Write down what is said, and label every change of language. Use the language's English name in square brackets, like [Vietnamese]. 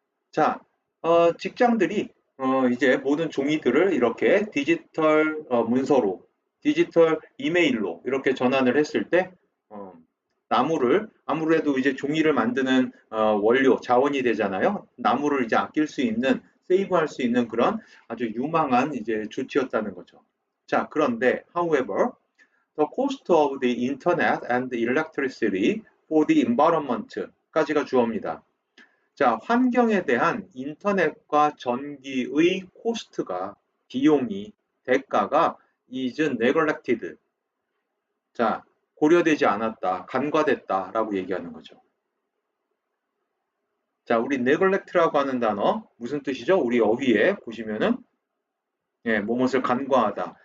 [Korean] 자, 직장들이 이제 모든 종이들을 이렇게 디지털 문서로, 디지털 이메일로 이렇게 전환을 했을 때 어, 나무를 아무래도 이제 종이를 만드는 원료, 자원이 되잖아요. 나무를 이제 아낄 수 있는, 세이브할 수 있는 그런 아주 유망한 이제 조치였다는 거죠. 자, 그런데 [English] however, the cost of the internet and the electricity for the environment까지가 주어입니다. [Korean] 자, 환경에 대한 인터넷과 전기의 코스트가, 비용이, 대가가 [English] is neglected. [Korean] 자, 고려되지 않았다, 간과됐다라고 얘기하는 거죠. 자, 우리 neglect라고 하는 단어 무슨 뜻이죠? 우리 어휘에 보시면은 뭐뭇을 간과하다.